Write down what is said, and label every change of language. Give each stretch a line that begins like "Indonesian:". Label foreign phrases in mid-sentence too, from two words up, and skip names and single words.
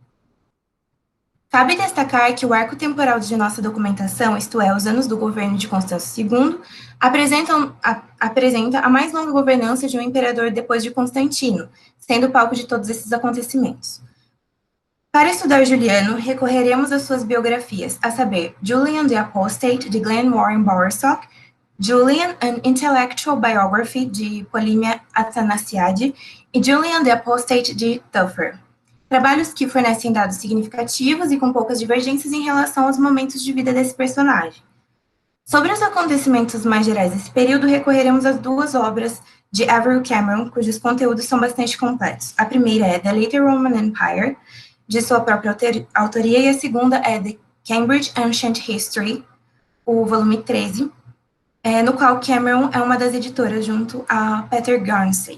Portuguese: Cabe destacar que o arco temporal de nossa documentação, isto é, os anos do governo de Constâncio II, apresenta a mais longa governança de um imperador depois de Constantino, sendo o palco de todos esses acontecimentos. Para estudar Juliano, recorreremos às suas biografias, a saber, Julian the Apostate, de Glenn Warren Bowersock, Julian, An Intellectual Biography, de Polymnia Athanasiadi, e Julian the Apostate, de Tuffer. Trabalhos que fornecem dados significativos e com poucas divergências em relação aos momentos de vida desse personagem. Sobre os acontecimentos mais gerais desse período, recorreremos às 2 obras de Avery Cameron, cujos conteúdos são bastante completos. A primeira é The Later Roman Empire, de sua própria autoria, e a segunda é The Cambridge Ancient History, o volume 13, no qual Cameron é uma das editoras junto a Peter Garnsey.